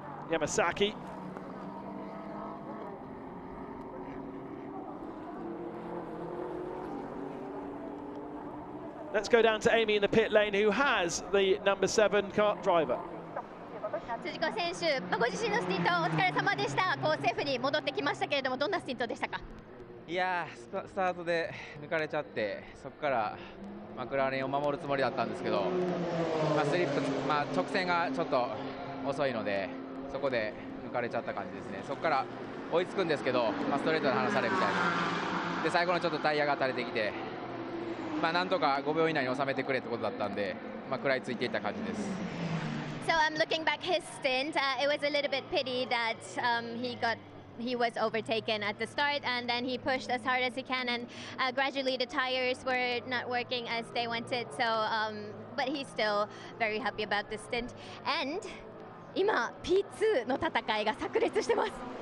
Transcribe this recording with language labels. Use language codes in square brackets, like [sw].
[en] Yamasaki. Let's go down to Amy in the pit lane, who has the number 7 car driver. [ja] 辻子選手、ご自身のスティントお疲れ様でした。こうセーフに戻ってきましたけれども、どんなスティントでしたか？いやー、スタートで抜かれちゃって、そこからマクラーレンを守るつもりだったんですけど、スリップ、直線がちょっと遅いので、そこで抜かれちゃった感じですね。そこから追いつくんですけど、ストレートで離されるみたいな。で、最後のちょっとタイヤが垂れてきて、なんとか5秒以内に収めてくれってことだったんで、食らいついていった感じです。 [en] So looking back his stint, it was a little bit pity that he was overtaken at the start, and then he pushed as hard as he can, and gradually the tires were not working as they wanted. So, but he's still very happy about the stint. [ja] And 今 P2 の戦いが炸裂してます。